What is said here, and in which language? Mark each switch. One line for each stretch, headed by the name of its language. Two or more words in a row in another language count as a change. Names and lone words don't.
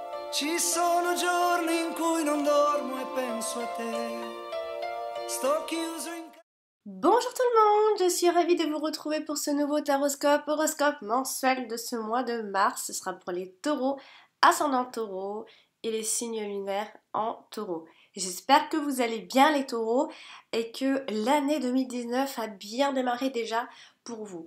Italian: Ci sono giorni in cui non dormo e penso a te. Sto chiuso in
French: Bonjour tout le monde, je suis ravie de vous retrouver pour ce nouveau horoscope mensuel de ce mois de mars. Ce sera pour les taureaux, ascendant taureau et les signes lunaires en taureau. J'espère que vous allez bien les taureaux et que l'année 2019 a bien démarré déjà pour vous.